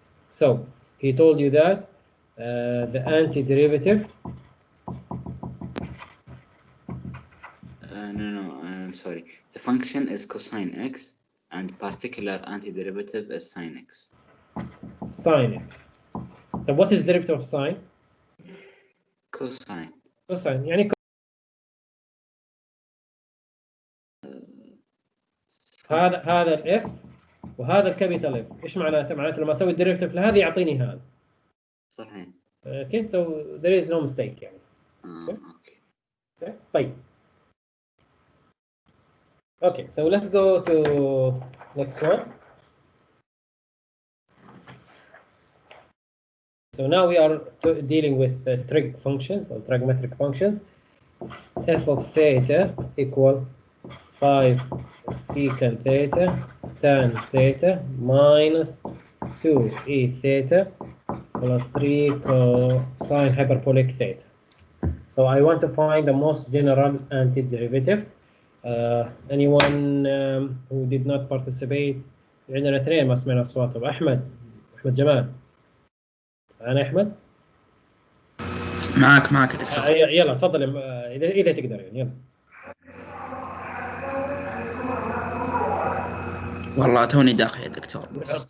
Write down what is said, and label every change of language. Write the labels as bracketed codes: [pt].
[en] So he told you that the antiderivative. No, I'm sorry. The function is cosine x, and particular antiderivative is sine x. Sine x. So what is the derivative of sine? Cosine. Cosine. [ar] يعني هذا الاف وهذا الكابيتال اف. ايش معناته؟ معناته لما اسوي الديريفيتيف لهذا يعطيني هذا. صحيح. [en] Okay, so there is no mistake يعني. Okay. طيب. Okay, so let's go to next one. So now we are dealing with trig functions or trigonometric functions. F of theta equal 5 secant theta tan theta minus 2 e theta plus 3 cosine hyperbolic theta. So I want to find the most general antiderivative. Anyone who did not participate? [ar] عندنا اثنين ما سمعنا اصواتهم. احمد جمال. انا احمد. معك يا دكتور. يلا تفضل اذا تقدر يعني يلا. والله توني داخل يا دكتور بس.